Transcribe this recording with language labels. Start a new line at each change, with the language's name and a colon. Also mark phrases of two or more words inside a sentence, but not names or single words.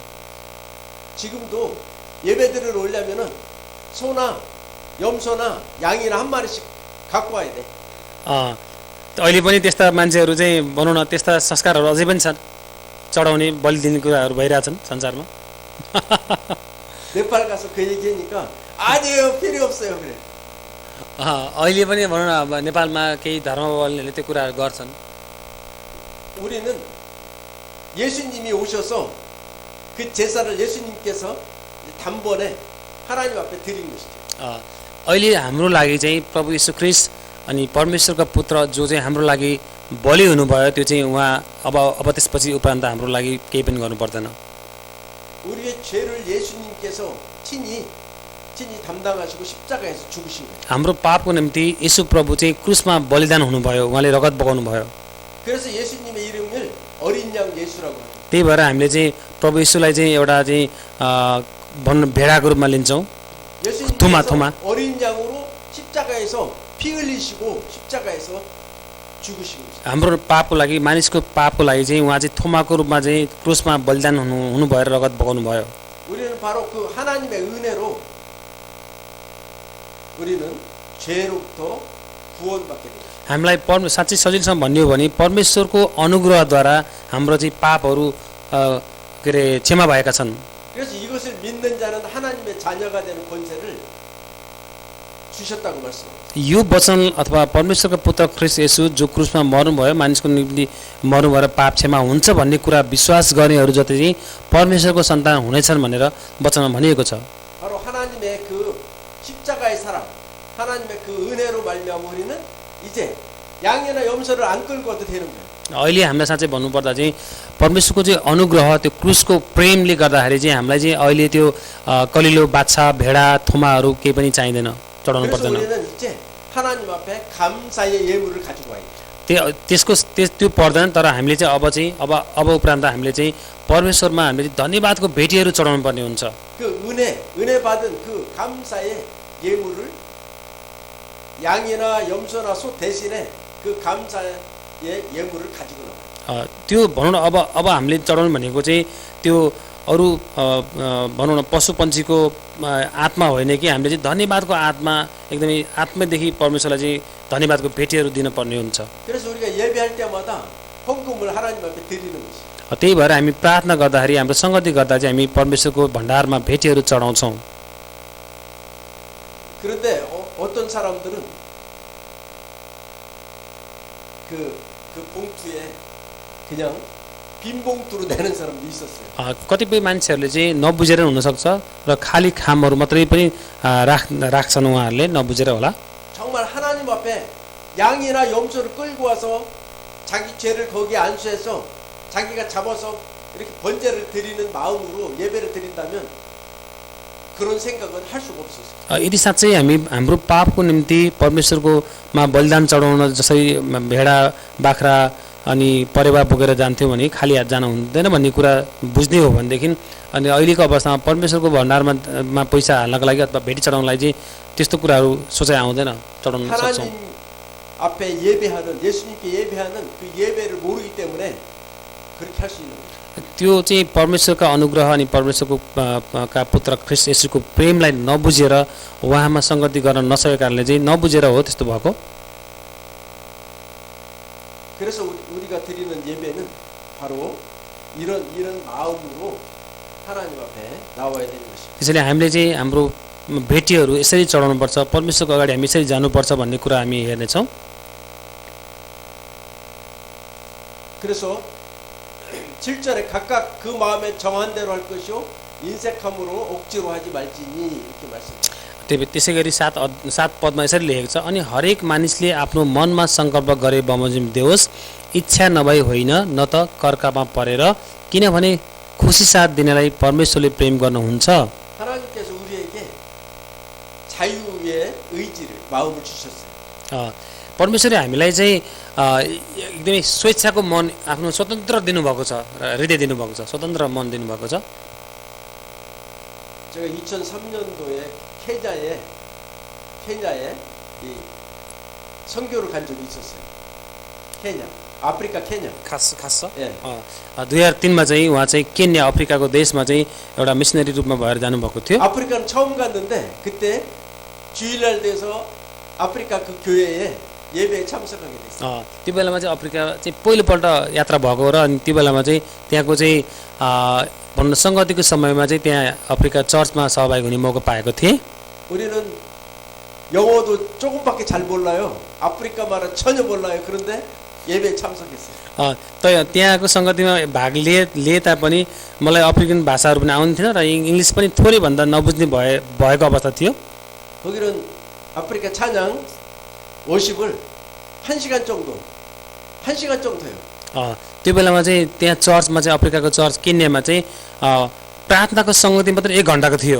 Korean: 지금도 예배들을 올려면은 소나 염소나 양이나 한 마리씩 갖고 와야 돼.
Nepali: अहिले पनि त्यस्ता मान्छेहरू चाहिँ भनौँ न त्यस्ता संस्कारहरू अझै पनि छन्, चढाउने बलि दिने कुराहरू भइरहेछन् संसारमा।
Korean: 네팔 가서 그 얘기하니까 아니에요, 필요 없어요 그래.
Nepali: अहिले पनि भनौँ न अब नेपालमा केही धर्मावलम्बीहरूले त्यो कुराहरू गर्छन्।
Korean: 우리는 예수님이 오셔서 그 제사를 예수님께서 단번에 하나님 앞에 드린 것이죠.
Nepali: अहिले हाम्रो लागि चाहिँ प्रभु यीशु ख्रीष्ट अनि परमेश्वरका पुत्र जो चाहिँ हाम्रो लागि बलि हुनुभयो त्यो चाहिँ उहाँ अब त्यसपछि उपरान्त हाम्रो लागि केही पनि गर्नु पर्दैन।
Korean: 우리의 죄를 예수님께서 친히 담당하시고 십자가에서 죽으신 거예요.
Nepali: हाम्रो पापको निम्ति यीशु प्रभु चाहिँ क्रुसमा बलिदान हुनुभयो, उहाँले रगत बगाउनु भयो।
Korean: 그래서 예수님의 이름을 어린 양 예수라고 하죠.
Nepali: त्यही भएर हामीले चाहिँ प्रभु यीशुलाई चाहिँ एउटा चाहिँ भन्नु भेडाको रूपमा लिन्छौँ।
Korean: 예수님께서 어린 양으로 십자가에서 피 흘리시고 십자가에서 죽으신 거죠.
Nepali: हाम्रो पापको लागि, मानिसको पापको लागि चाहिँ उहाँ चाहिँ थोमाको रूपमा चाहिँ क्रुसमा बलिदान हुनु भएर रगत बगाउनु भयो।
Korean: 우리는 바로 그 하나님의 은혜로 우리는 죄로부터 구원받게 됩니다.
Nepali: हामीलाई साँच्चै सजिलोसँग भन्ने हो भने परमेश्वरको अनुग्रहद्वारा हाम्रो चाहिँ पापहरू के अरे क्षमा भएका छन्।
Korean: 그래서 이것을 믿는 자는 하나님의 자녀가 되는 권세를 주셨다고 말씀합니다.
Nepali: यो वचन अथवा परमेश्वरको पुत्र ख्रीष्ट येशू जो क्रुसमा मर्नुभयो, मानिसको निम्ति मर्नु भएर पाप क्षमा हुन्छ भन्ने कुरा विश्वास गर्नेहरू जति चाहिँ परमेश्वरको सन्तान हुनेछन् भनेर वचनमा भनिएको छ।
Korean: 바로 하나님의 그 십자가의 사랑, 하나님의 그 은혜로 말미암아 우리는 이제 양이나 염소를 안 끌고 와도 되는 거예요.
Nepali: अहिले हामीलाई साँच्चै भन्नुपर्दा चाहिँ परमेश्वरको चाहिँ अनुग्रह, त्यो क्रुसको प्रेमले गर्दाखेरि चाहिँ हामीलाई चाहिँ अहिले त्यो कलिलो बाछा, भेडा, थोमाहरू केही पनि चाहिँदैन, चढाउनु
Korean: 그래서
Nepali: पर्दैन।
Korean: 우리는 이제 하나님 앞에 감사의 예물을 가지고 와야 돼요.
Nepali: त्यो पर्दैन। तर हामीले चाहिँ अब उपरान्त हामीले चाहिँ परमेश्वरमा हामीले धन्यवादको भेटीहरू चढाउनु पर्ने हुन्छ।
Korean: 그 은혜 받은 그 감사의 예물을 양이나 염소나 소 대신에 그 감사의 예물을 가지고 나와요.
Nepali: त्यो भनौँ न अब हामीले चढाउनु भनेको चाहिँ त्यो अरू भनौँ न पशु पन्छीको आत्मा होइन कि हामीले चाहिँ धन्यवादको आत्मा, एकदमै आत्मादेखि परमेश्वरलाई चाहिँ धन्यवादको भेटीहरू दिनुपर्ने हुन्छ।
Korean: 그래서 우리가 예배할 때마다 헌금을 하나님 앞에 드리는 것이.
Nepali: त्यही भएर हामी प्रार्थना गर्दाखेरि, हाम्रो सङ्गति गर्दा चाहिँ हामी परमेश्वरको भण्डारमा भेटीहरू चढाउँछौँ।
Korean: 그런데 어떤 사람들은 그 봉투에 그냥 빈 봉투로 내는 사람도 있었어요.
Nepali: कतिपय मान्छेहरूले चाहिँ नबुझेर हुनसक्छ र खाली खामहरू मात्रै पनि राख्छन्, उहाँहरूले नबुझेर होला।
Korean: 정말 하나님 앞에 양이나 염소를 끌고 와서 자기 죄를 거기에 안수해서 자기가 잡아서 이렇게 번제를 드리는 마음으로 예배를 드린다면 그런 생각은 할 수가 없었어요.
Nepali: यदि साँच्चै हाम्रो पापको निम्ति परमेश्वरकोमा बलिदान चढाउन जसरी भेडा, बाख्रा अनि परेवा बोकेर जान्थ्यौँ भने खाली हात जानु हुँदैन भन्ने कुरा बुझ्ने हो भनेदेखि, अनि अहिलेको अवस्थामा परमेश्वरको भण्डारमा पैसा हाल्नको लागि अथवा भेटी चढाउनलाई चाहिँ त्यस्तो कुराहरू सोचाइ आउँदैन, चढाउन सक्छौँ।
Korean: 하나님 앞에 예배하는, 예수님께 예배하는 그 예배를 모르기 때문에 그렇게 할 수 있는 거예요.
Nepali: त्यो चाहिँ परमेश्वरका अनुग्रह अनि परमेश्वरको का पुत्र ख्रीष्ट येशूको प्रेमलाई नबुझेर उहाँमा सङ्गति गर्न नसकेको कारणले चाहिँ नबुझेर हो त्यस्तो भएको।
Korean: 그래서 우리가 드리는 예배는 바로 이런 마음으로 하나님 앞에 나와야 되는 것입니다.
Nepali: त्यसैले हामीले चाहिँ हाम्रो भेटीहरू यसरी चढाउनुपर्छ, परमेश्वरको अगाडि हामी यसरी जानुपर्छ भन्ने कुरा हामी हेर्नेछौँ।
Korean: 그래서 7절에 각각 그 마음에 정한 대로 할 것이요 인색함으로 억지로 하지 말지니 이렇게 말씀합니다.
Nepali: त्यसै गरी 7 पदमा यसरी लेखेको छ, अनि हरेक मानिसले आफ्नो मनमा सङ्कल्प गरे बमोजिम देओस्, इच्छा नभई होइन न त कर्कामा परेर, किनभने खुसी साथ दिनेलाई परमेश्वरले प्रेम गर्नुहुन्छ।
Korean: 하나님께서 우리에게 자유의 의지를 마음을 주셨어요.
Nepali: परमेश्वरले हामीलाई चाहिँ एकदमै स्वेच्छाको मन, आफ्नो स्वतन्त्र दिनुभएको छ, हृदय दिनुभएको छ, स्वतन्त्र मन दिनुभएको छ।
Korean: 제가 2003년도에 케냐에 이 선교를 간 적이 있었어요. 케냐, 아프리카 케냐.
Nepali: खास छ।
Korean: 예.
Nepali: 2003मा चाहिँ उहाँ चाहिँ केन्या अफ्रिकाको देशमा चाहिँ एउटा मिसनरी रूपमा भएर जानुभएको थियो।
Korean: 아프리카는 처음 갔는데 그때 주일날 돼서 아프리카 그 교회에 예배에 참석하게 됐어요.
Nepali: त्यो बेलामा चाहिँ अफ्रिका चाहिँ पहिलोपल्ट यात्रा भएको र अनि त्यो बेलामा चाहिँ त्यहाँको चाहिँ भन्न सङ्गतिको समयमा चाहिँ त्यहाँ अफ्रिका चर्चमा सहभागी हुने मौका पाएको थिएँ।
Korean: 우리는 영어도 조금밖에 잘 몰라요. 아프리카 말은 전혀 몰라요. 그런데 예배에 참석했어요.
Nepali: त्यहाँको सङ्गतिमा भाग लिए तापनि मलाई अफ्रिकन भाषाहरू पनि आउँदैन र इङ्ग्लिस पनि थोरै भन्दा नबुझ्ने भएको अवस्था थियो।
Korean: 거기는 아프리카 찬양 워십을 1시간 정도요.
Nepali: त्यो बेलामा चाहिँ त्यहाँ चर्चमा चाहिँ अफ्रिकाको चर्च केन्यामा चाहिँ प्रार्थनाको सङ्गति मात्र 1 घन्टाको थियो।